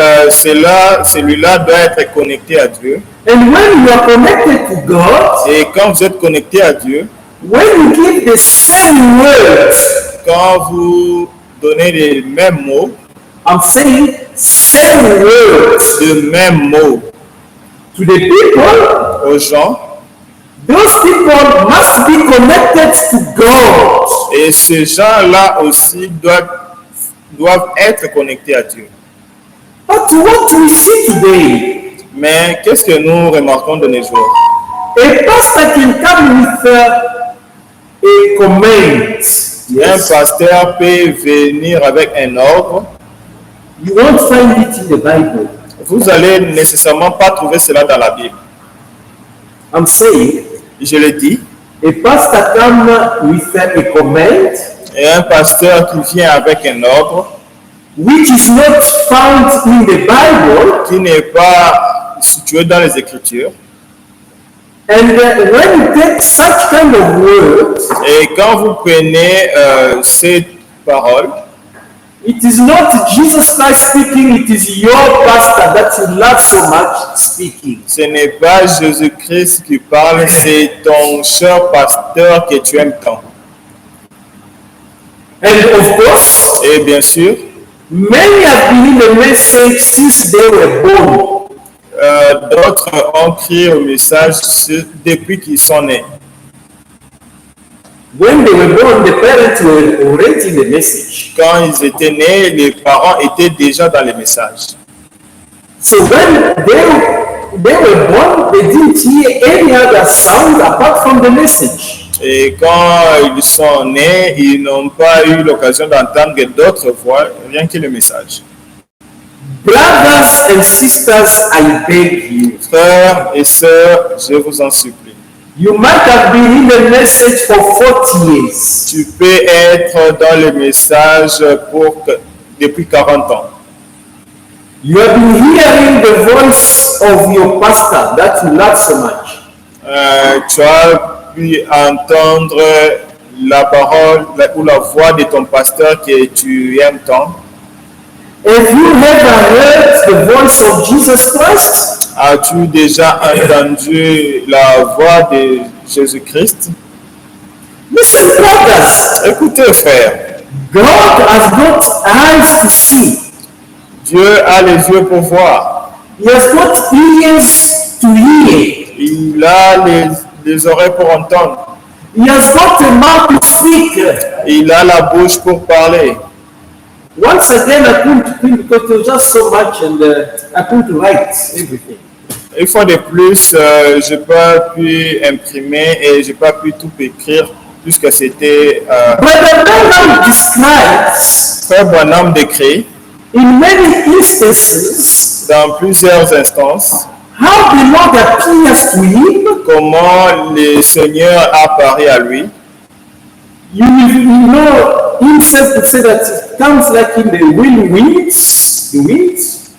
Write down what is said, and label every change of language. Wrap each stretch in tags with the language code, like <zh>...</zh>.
<fr>Celui-là doit être connecté à Dieu.</fr> <en>And when you are connected to God,</en> <fr>Et quand vous êtes connecté à Dieu,</fr> <en>when you give the same words,</en> <fr>quand vous donnez les mêmes mots,</fr> <en>I'm saying same words</en> <fr>les mêmes mots</fr> <en>to the people,</en> <fr>aux gens,</fr> <en>those people must be connected to God.</en> <fr>et ces gens-là aussi doivent être connectés à Dieu.</fr> <en>But what we see today,</en> <fr>Mais qu'est-ce que nous remarquons de nos jours?</fr> <en>a pastor can come with a comment.</en> <fr>Un pasteur peut venir avec un ordre.</fr> <en>You won't find it in the Bible.</en> <fr>Vous allez nécessairement pas trouver cela dans la Bible.</fr> <en>I'm saying</en> <fr>Je le dis.</fr> <en>a pastor come with a comment</en> <fr>Et un pasteur qui vient avec un ordre</fr> <en>which is not found in the Bible.</en> <fr>qui n'est pas situé dans les Écritures.</fr> <en>And when you take such kind of words,</en> <fr>Et quand vous prenez cette parole,</fr> <en>it is not Jesus Christ speaking, it is your pastor that you love so much speaking.</en> <fr>ce n'est pas Jésus-Christ qui parle, c'est ton cher pasteur que tu aimes tant.</fr> <en>And of course,</en> <fr>Et bien sûr,</fr> <en>many have believed the message since they were born.</en> <fr>d'autres ont crié au message depuis qu'ils sont nés.</fr> <en>When they were born, the parents were already in the message.</en> <fr>Quand ils étaient nés, les parents étaient déjà dans les messages.</fr> <en>So when they were born, they didn't hear any other sound apart from the message.</en> <fr>Et quand ils sont nés, ils n'ont pas eu l'occasion d'entendre d'autres voix, rien que le message.</fr> <en>Brothers and sisters, I beg you.</en> <fr>Frères et sœurs, je vous en supplie.</fr> <en>You might have been in the message for 40 years.</en> <fr>Tu peux être dans le message depuis 40 ans.</fr> <en>You have been hearing the voice of your pastor that you love so much.</en> <fr>Tu as pu entendre la parole ou la voix de ton pasteur que tu aimes tant.</fr> <en>Have you ever heard the voice of Jesus Christ?</en> <fr>As-tu déjà entendu la voix de Jésus-Christ?</fr> <en>Listen, brothers.</en> <fr>Écoutez, frères,</fr> <en>God has got eyes to see.</en> <fr>Dieu a les yeux pour voir.</fr> <en>He has got ears to hear.</en> <fr>Il a les oreilles pour entendre.</fr> <en>He has got a mouth to speak.</en> <fr>Il a la bouche pour parler.</fr> <en>Once again, I couldn't think because there was just so much and I couldn't write everything.</en> <fr>Une fois de plus, je n'ai pas pu imprimer et je n'ai pas pu tout écrire puisque c'était...</fr> <en>Brother Branham describes</en> <fr>Frère Branham décrit</fr> <en>in many instances</en> <fr>dans plusieurs instances</fr> <en>how the Lord appears to him.</en> <fr>comment le Seigneur apparaît à lui.</fr> <en>You know himself to say that it comes like in the winds, the winds.</en>